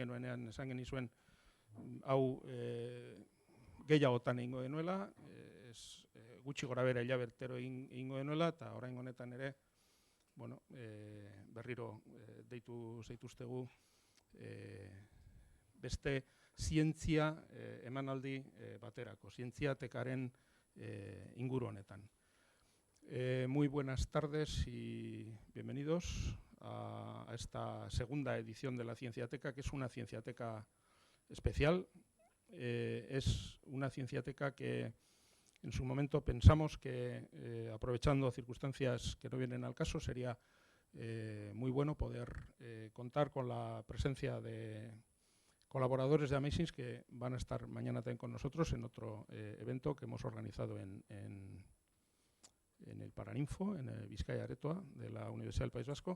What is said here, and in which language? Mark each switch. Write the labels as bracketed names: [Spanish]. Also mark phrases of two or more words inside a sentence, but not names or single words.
[Basque] genuenean esan genizuen hau gehiagotan egingo genuela, gutxi gora bera hilabetero egingo genuela, eta orain honetan ere, bueno, berriro deitu zaituztegu beste zientzia emanaldi baterako, zientziatekaren inguru honetan. [Spanish] Muy buenas tardes y bienvenidos a esta segunda edición de la Cienciateca, que es una cienciateca especial. Es una cienciateca que en su momento pensamos que, aprovechando circunstancias que no vienen al caso, sería muy bueno poder contar con la presencia de colaboradores de Amazings que van a estar mañana también con nosotros en otro evento que hemos organizado en el Paraninfo, en el Vizcaya Aretoa de la Universidad del País Vasco.